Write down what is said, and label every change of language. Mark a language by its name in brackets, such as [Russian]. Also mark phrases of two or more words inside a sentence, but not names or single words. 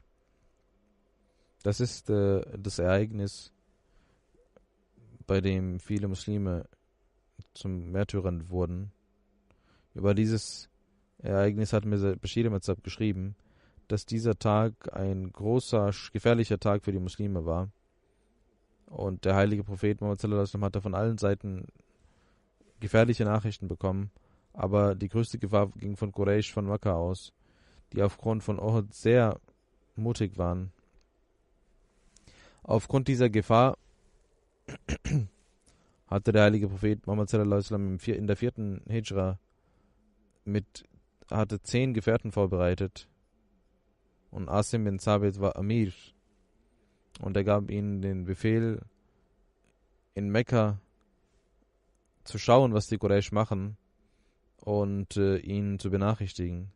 [German] Das ist das Ereignis, bei dem viele Muslime zum Märtyrern wurden. Über dieses Ereignis hat mir Bashir Mazab geschrieben, dass dieser Tag ein großer, gefährlicher Tag für die Muslime war. Und der heilige Prophet Muhammad [Arabic] صلى الله عليه وسلم [German] hatte von allen Seiten gefährliche Nachrichten bekommen, aber die größte Gefahr ging von Quraysh von Makkah aus, die aufgrund von Uhud sehr mutig waren. Aufgrund dieser Gefahr hatte der heilige Prophet Muhammad [Arabic] صلى الله عليه وسلم [German] in der 4. Hijra hatte 10 Gefährten vorbereitet, und Asim bin Sabit war Amir, und er gab ihnen den Befehl, in Mekka zu schauen, was die Quraysh machen, und ihn zu benachrichtigen.